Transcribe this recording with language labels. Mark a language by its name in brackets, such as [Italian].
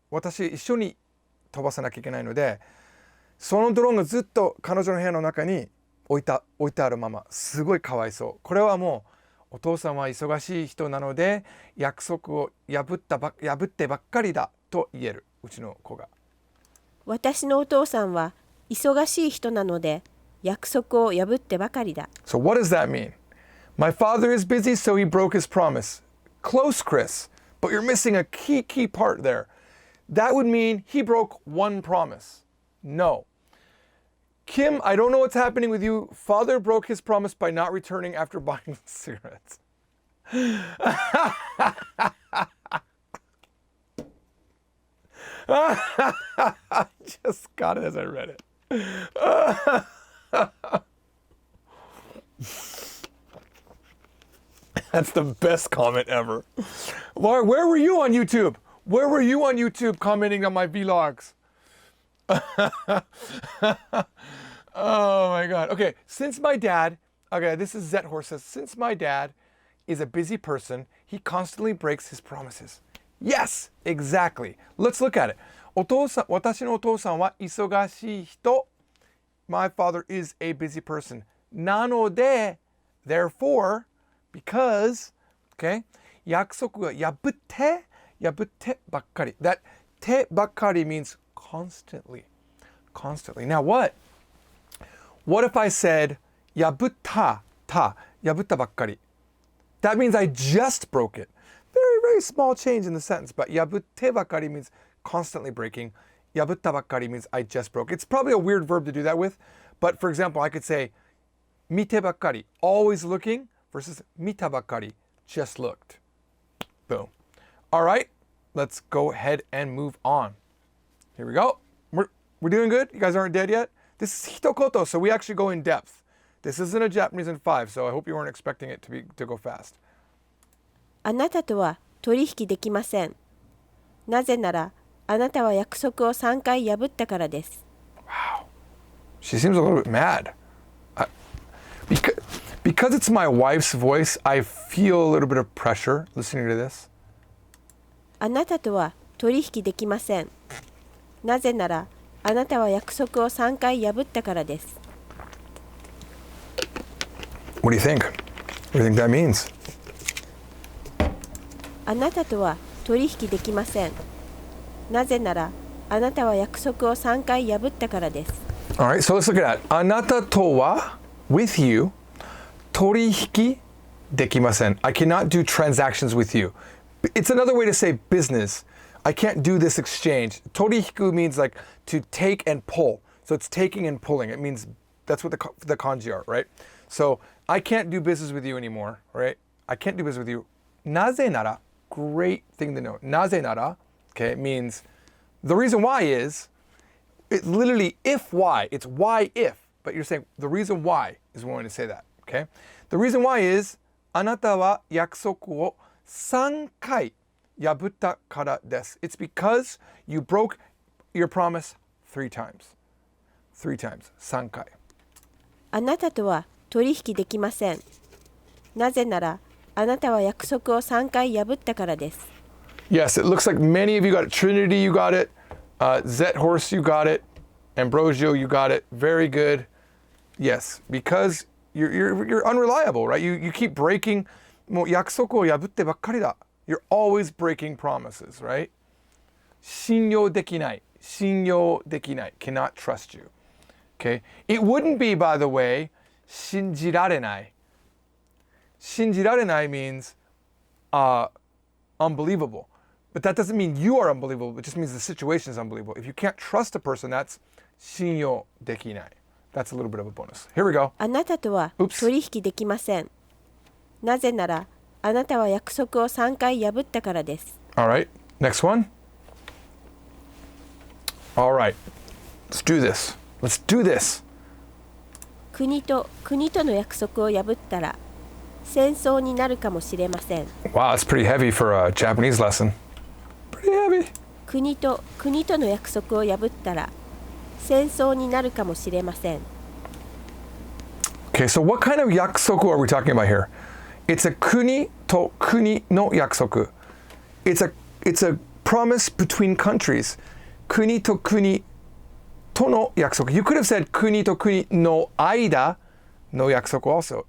[Japanese] 私一緒に飛ばさなきゃいけないので、そのドローンがずっと彼女の部屋の中に置いてあるまま、すごいかわいそう。これはもうお父さんは忙しい人なので約束を破ってばっかりだと言える、うちの子が。私のお父さんは忙しい人なので約束を破ってばかりだ。 [English] So what does that mean? My father is busy, so he broke his promise. Close, Chris, but you're missing a key part there. That would mean he broke one promise. No. Kim, I don't know what's happening with you. Father broke his promise by not returning after buying cigarettes. I just got it as I read it. That's the best comment ever. Where were you on YouTube? Where were you on YouTube commenting on my vlogs? Oh my God. Okay, since my dad, this is Zet Horse says, since my dad is a busy person, he constantly breaks his promises. Yes, exactly. Let's look at it. [Japanese] 私のお父さんは忙しい人。 [English] My father is a busy person. [Japanese] なので、 [English] therefore, because, okay, [Japanese] 約束が破ってばっかり。 [English] That [Japanese] てばっかり [English] means constantly. Now what if I said [Japanese] 破ったばっかり? [English] That means I just broke it. Very small change in the sentence, but [Japanese] 破ってばっかり [English] means constantly breaking. [Japanese] 破ったばっかり [English] means I just broke. It's probably a weird verb to do that with, but for example, I could say [Japanese] 見てばっかり, [English] always looking, versus [Japanese] 見たばっかり, [English] just looked. Boom. All right, let's go ahead and move on. Here we go. We're doing good? You guys aren't dead yet? This is HITOKOTO, so we actually go in depth. This isn't a Japanese in 5, so I hope you weren't expecting it to go fast. [Japanese] あなたとは取引できません。なぜなら、あなたは約束を3回破ったからです。 [English] Wow. She seems a little bit mad. Because it's my wife's voice, I feel a little bit of pressure listening to this. [Japanese] あなたとは取引できません。なぜなら、あなたは約束を3回破ったからです。 [English] What do you think? What do you think that means? [Japanese] あなたとは取引できません。なぜなら、あなたは約束を3回破ったからです。 [English] All right, so let's look at that. [Japanese] あなたとは [English] with you [Japanese] 取引できません. [English] I cannot do transactions with you. It's another way to say business. I can't do this exchange. 取引 means like to take and pull. So it's taking and pulling. It means that's what the kanji are, right? So I can't do business with you anymore, right? I can't do business with you. [Japanese] なぜなら, [English] great thing to know. なぜなら, okay, it means the reason why is it's literally if why. It's why if, but you're saying the reason why is one way to say that, okay? The reason why is [Japanese] あなたは約束を3回破ったからです. [English] It's because you broke your promise 3 times. 3 times. [Japanese] 3回. あなたとは取引できません。なぜなら、あなたは約束を3回破ったからです。 [English] Yes, it looks like many of you got it. Trinity, you got it. Zet Horse, you got it. Ambrosio, you got it. Very good. Yes, because you're unreliable, right? You keep breaking. [Japanese] もう約束を破ってばっかりだ. [English] You're always breaking promises, right? [Japanese] 信用できない.信用できない. [English] Cannot trust you. Okay? It wouldn't be, by the way, [Japanese] 信じられない. 信じられない [English] means unbelievable. But that doesn't mean you are unbelievable. It just means the situation is unbelievable. If you can't trust a person, that's [Japanese] 信用できない. [English] That's a little bit of a bonus. Here we go. [Japanese] あなたとは取引できません。なぜなら、あなたは約束を3回破ったからです。 [English] All right. Next one. All right. Let's do this. Let's do this. [Japanese] 国との約束を破ったら、戦争になるかもしれません。 [English] Wow, that's pretty heavy for a Japanese lesson. [Japanese] 国との約束を破ったら戦争になるかもしれません。 [English] Okay, so what kind of [Japanese] yakusoku [English] are we talking about here? It's a [Japanese] kuni to kuni no yakusoku. [English] It's a promise between countries. [Japanese] Kuni to kuni to no yakusoku. [English] You could have said [Japanese] kuni to kuni no aida no yakusoku [English] also.